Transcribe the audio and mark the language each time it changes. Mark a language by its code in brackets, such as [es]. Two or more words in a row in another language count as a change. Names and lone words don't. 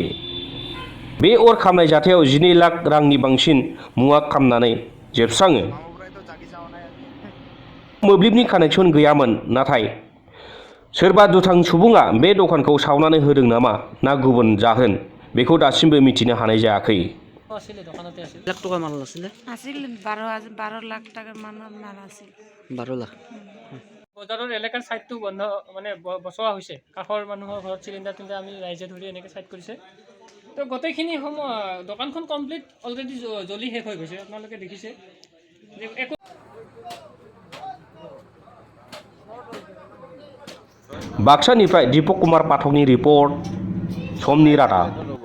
[brx] बे अर खामनाय जाथायाव 12 लाख रांनि बांसिन मुवा खामनानै जोबस्राङो। मोब्लिबनि कानेक्सन गैयामोन, नाथाय सोरबा दुथां सुबुङा बे दखानखौ सावनानै होदों नामा ना गुबुन जाहोन, बेखौ दासिमबो मिथिनो हानाय जायाखै। [as] লাখ টকা মাল আছিলে আছিল 12 লাখ টাকার মাল আছিল 12 লাখ বজাৰৰ এলেকাৰ সাইডটো বন্ধ মানে বসোৱা হৈছে। কাষৰ মানুহৰ ঘৰত চিলিণ্ডাৰ আমি ৰাইজে ধৰি এনেকৈ সাইড কৰিছে। তো গোটেইখিনি সময় দোকানখন [en] complete already [as] জ্বলি শেষ হৈ গৈছে। আপোনালোকে দেখিছে একো [brx] बाक्सानिफ्राय दीपक कुमार पाठकनि रिपर्ट, समनि रादाब।